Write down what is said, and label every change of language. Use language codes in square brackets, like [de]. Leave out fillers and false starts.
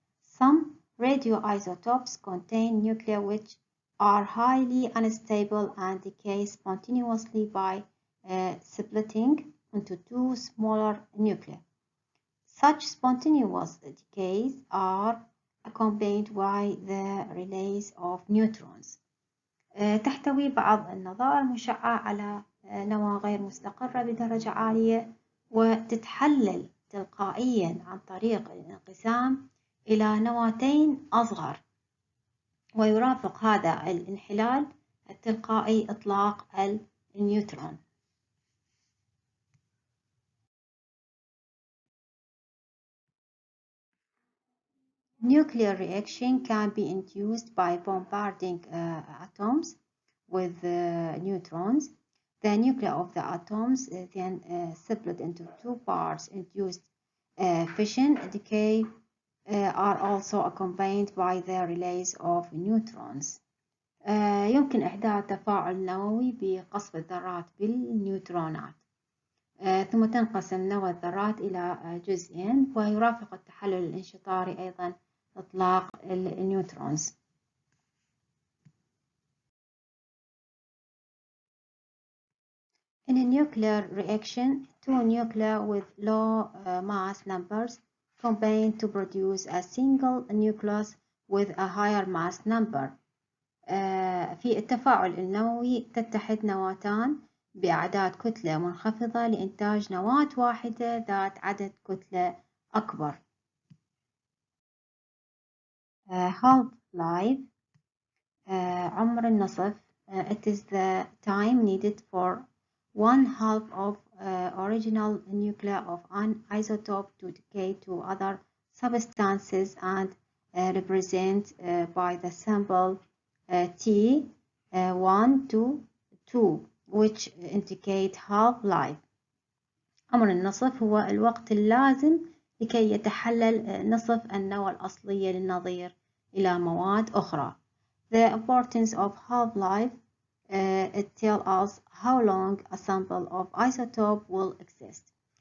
[en] Some radioisotopes contain nuclei which are highly unstable and decay spontaneously by splitting into two smaller nuclei. Such spontaneous decays are accompanied by the release of neutrons. [ar] تحتوي بعض النظائر المشعة على نواة غير مستقرة بدرجة عالية، وتتحلل تلقائيا عن طريق الانقسام إلى نواتين أصغر، ويرافق هذا الانحلال التلقائي إطلاق النيوترون. [en] Nuclear reaction can be induced by bombarding atoms with neutrons. The nuclei of the atoms then split into two parts. Induced fission decay are also accompanied by the release of neutrons. [ar] يمكن إحداث تفاعل نووي بقصف الذرات بالنيوترونات، ثم تنقسم نواة الذرات إلى جزئين، ويرافق التحلل الانشطاري أيضا إطلاق النيوترونز. [en] In a nuclear reaction, two nuclei with low mass numbers combine to produce a single nucleus with a higher mass number. [ar] في التفاعل النووي تتحد نواتان بأعداد كتلة منخفضة لإنتاج نواة واحدة ذات عدد كتلة أكبر. [en] half life، [ar] عمر النصف [en] It is the time needed for 1/2 of original nuclei of an isotope to decay to other substances and represent by the symbol T 1 to 2 which indicate half-life. [ar] عمر النصف هو الوقت اللازم لكي يتحلل نصف النوى الأصلية للنظير إلى مواد أخرى. [en] The importance of half-life it tells us how long a sample of isotope will exist.